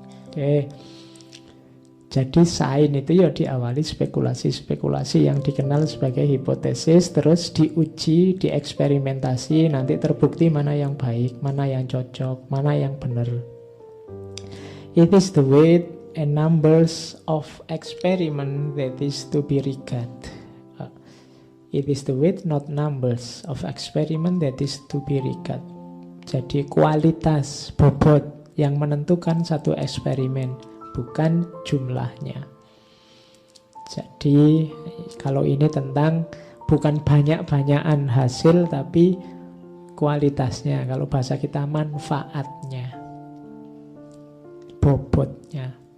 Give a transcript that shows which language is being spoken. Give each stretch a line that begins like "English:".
Indonesian: Oke. Jadi sains itu ya diawali spekulasi-spekulasi yang dikenal sebagai hipotesis, terus diuji, dieksperimentasi, nanti terbukti mana yang baik, mana yang cocok, mana yang benar.
English: It is the weight and numbers of experiment that is to be regarded. It is the weight, not numbers of experiment that is to be regarded.
Indonesian: Jadi kualitas bobot yang menentukan satu eksperimen, bukan jumlahnya. Jadi kalau ini tentang bukan banyak-banyakan hasil, tapi kualitasnya. Kalau bahasa kita manfaatnya, bobotnya.